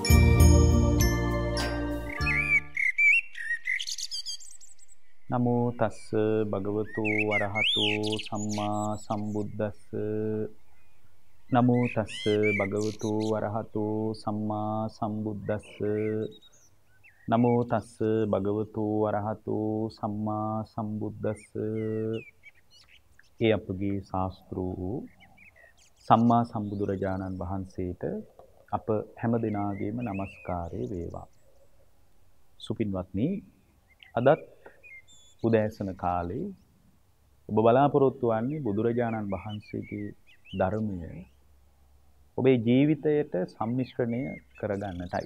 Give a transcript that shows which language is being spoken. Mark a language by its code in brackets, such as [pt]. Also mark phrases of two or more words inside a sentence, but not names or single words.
[pi] නමෝ තස්ස භගවතු වරහතු සම්මා සම්බුද්දස්ස නමෝ තස්ස භගවතු වරහතු සම්මා සම්බුද්දස්ස නමෝ තස්ස භගවතු වරහතු සම්මා සම්බුද්දස්ස [si] ඒ අපගේ ශාස්ත්‍රූ සම්මා සම්බුදුරජාණන් වහන්සේට අප හැම දිනාගේම নমස්කාරය වේවා. සුපින්වත්නි, අදත් උදෑසන කාලේ ඔබ බලාපොරොත්තු වන්නේ බුදුරජාණන් වහන්සේගේ ධර්මය ඔබේ ජීවිතයට සම්මිශ්‍රණය කරගන්නටයි.